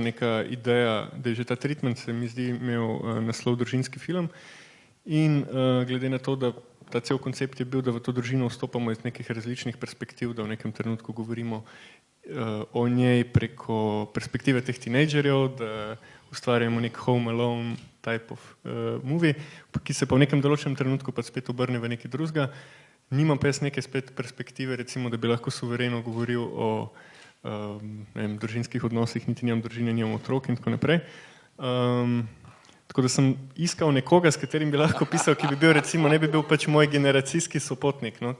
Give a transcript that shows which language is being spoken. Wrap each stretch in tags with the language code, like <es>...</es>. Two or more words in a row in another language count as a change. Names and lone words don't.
<sl>neka ideja, da je že ta treatment, se mi zdi, imel naslov družinski film in glede na to, da ta cel koncept je bil, da v to družino vstopamo iz nekih različnih perspektiv, da v nekem trenutku govorimo o njej preko perspektive teh tinejdžerjev, da ustvarjamo nek Home Alone</sl> <en>type of movie,</en> <sl>ki se pa v nekem določenem trenutku pa spet obrne v nekaj drugega. Nimam pa jaz neke spet perspektive, recimo, da bi lahko suvereno govoril o družinskih odnosih, niti nimam družine, nimam otrok in tako naprej. Tako da sem iskal nekoga, s katerim bi lahko pisal, ki bi bil recimo, ne bi bil pač moj generacijski sopotnik, no?</sl>